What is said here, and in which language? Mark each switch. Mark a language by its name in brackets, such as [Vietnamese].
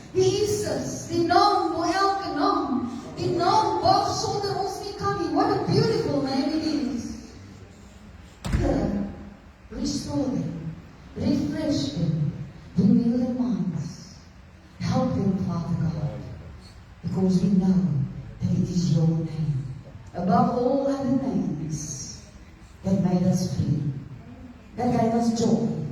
[Afrikaans] Jesus, die naam voor elke naam. Die naam waar sonder ons nie kan nie. [English] What a beautiful name it is. Here, restore them, refresh them, renew their minds. Help them, Father God, because we know that it is your name above all other names, that made us free, that gave us joy.